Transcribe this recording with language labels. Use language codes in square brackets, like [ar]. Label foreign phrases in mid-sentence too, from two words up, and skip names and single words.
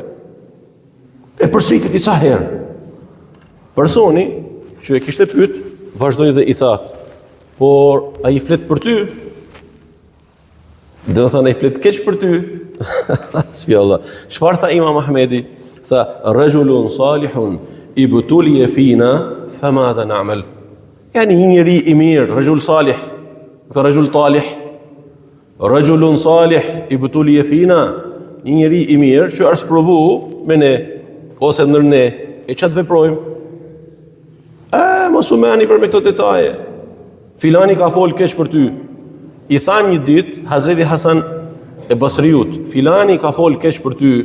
[sq] E përsëriti disa herë. Personi që e kishte pyet, vazhdoi dhe i tha, por a i flet për ty? Dhe në thënë, a i flet keq për ty? Sfjallah. Çfarë tha Imam Ahmedi? Tha, [ar] رجل صالح ابتلي فينا فماذا نعمل. [sq] Yani një njeri i mirë, [ar] رجل صالح, këtë رجل طالح، رجل صالح ابتلي فينا, [sq] një njeri i mirë që është provu me ne ose ndër ne, e çfarë veprojmë? Mos u meni për me këto detaje. Filani ka fol keq për ty. I tha një ditë Hazreti Hasan e Basriut, filani ka fol keq për ty.